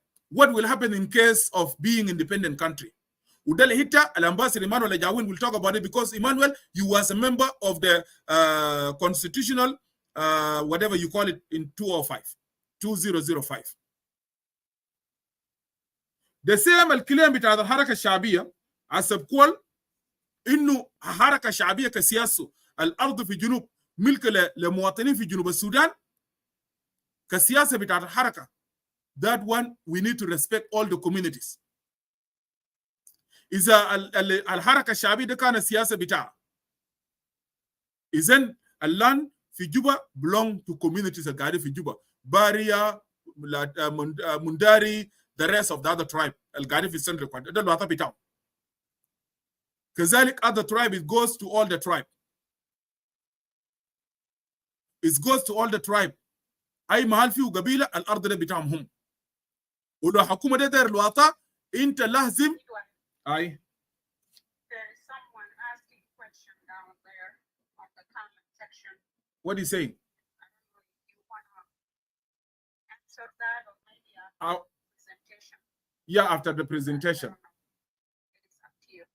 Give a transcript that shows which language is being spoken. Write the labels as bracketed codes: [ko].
[en] What will happen in case of being independent country? Udale Hita, Ambassador Emmanuel Ajawin will talk about it because Emmanuel, you was a member of the constitutional, whatever you call it, in 2005. The same [ar] الكلام بتاع الحركة الشعبية حسب كل إنه حركة شعبية كسياسة الأرض في جنوب ملك لمواطنين في جنوب السودان كسياسة بتاع الحركة. [en] That one we need to respect all the communities. [ar] إذا الحركة الشعبية ده كان السياسة بتاعها إذن الland في جوبا [en] belong to communities [ar] القاعدة في جوبا باريا منداري [en] the rest of the other tribe [ar] القاعدة في السنتر ده الوطن بتاعهم. كذلك [en] other tribe it goes to all the tribe. It goes to all the tribe. [ar] أي محل فيه قبيلة الأرض ده بتاعهم هم. ولو حكومة ده داير الوطن أنت لازم أي. [en] There is someone asking a question down there on the comment section. What are you saying? I don't know if you want to answer that or maybe after the presentation. Yeah, after the presentation. It is up to you.